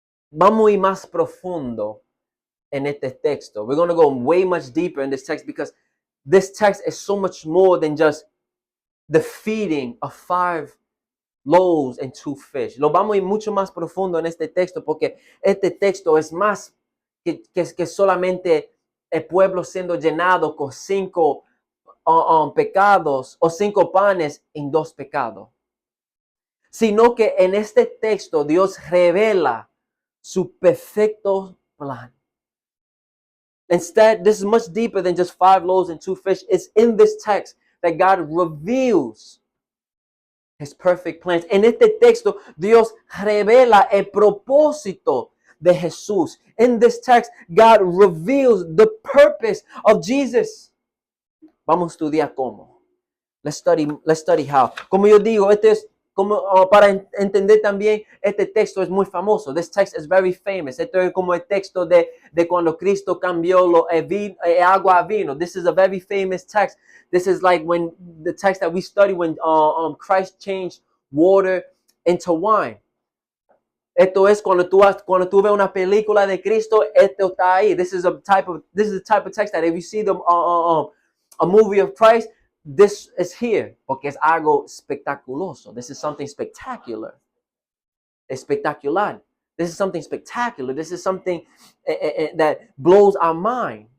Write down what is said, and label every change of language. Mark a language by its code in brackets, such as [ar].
[es] Vamos a ir más profundo en este texto. [en] We're going to go way much deeper in this text because this text is so much more than just the feeding of 5 loaves and 2 fish. [es] Lo vamos a ir mucho más profundo en este texto porque este texto es más que solamente el pueblo siendo llenado con 5 pecados o 5 panes en 2 pecados. Sino que en este texto Dios revela su perfecto plan. [en] Instead, this is much deeper than just 5 loaves and 2 fish. It's in this text that God reveals His perfect plans. [es] En este texto, Dios revela el propósito de Jesús. [en] In this text, God reveals the purpose of Jesus. [es] Vamos a estudiar cómo. [en] Let's study how. [es] Como yo digo, este es como para entender también, este texto es muy famoso. [en] This text is very famous. [es] Esto es como el texto de cuando Cristo cambió agua a vino. [en] This is a very famous text. This is like when the text that we study when Christ changed water into wine. [es] Esto es cuando tú ves una película de Cristo, esto está ahí. [en] This is the type of text that if you see a movie of Christ, this is here, [es] porque es algo espectaculoso. [en] This is something spectacular. Espectacular. This is something spectacular. This is something that blows our mind.